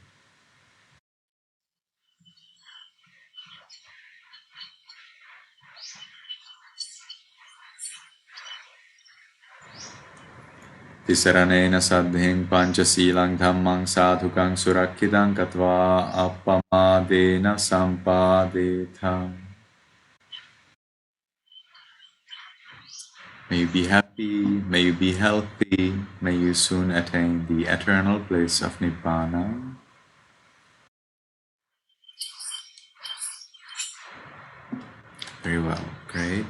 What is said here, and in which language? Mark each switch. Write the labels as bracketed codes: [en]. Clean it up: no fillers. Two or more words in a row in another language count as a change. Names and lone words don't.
[pi] Tisaranena saddhing panchasilang dhammang sadhukang surakkitang katva appamadena sampadetham. [en] May you be happy, may you be healthy, may you soon attain the eternal bliss of Nibbana. Very well, great.